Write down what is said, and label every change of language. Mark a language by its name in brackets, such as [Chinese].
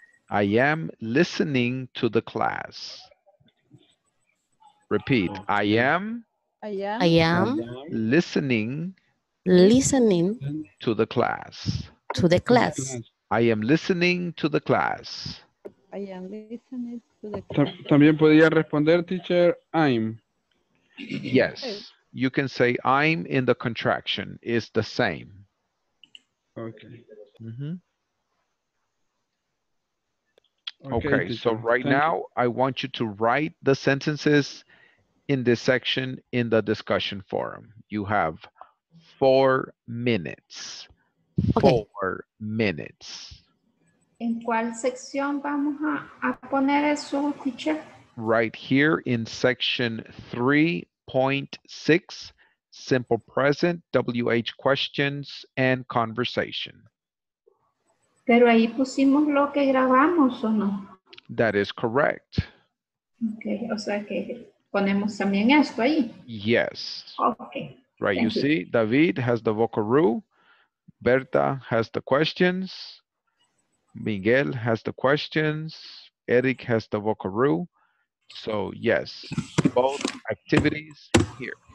[English] I am listening to the class. Repeat. Okay. I am listening to the class. the class. I am listening to the class. I am listening to the class. [Spanish] También podría responder, [English] teacher, I'm. Yes, you can say I'm in the contraction. It's the same. Okay. Okay, so teacher. right Thank you. now, I want you to write the sentences in this section in the discussion forum. You have 4 minutes. Okay. 4 minutes. [Spanish] ¿En cuál sección vamos a poner eso, teacher? [English] Right here in section 3.6, simple present, WH questions, and conversation. [Spanish] Pero ahí pusimos lo que grabamos, ¿o no? [English] That is correct. [Spanish] Ok, o sea que ponemos también esto ahí. [English] Yes. Ok. Right, you Thank you. see, David has the vocabulary, Berta has the questions, Miguel has the questions, Eric has the vocabulary. So yes, both activities here.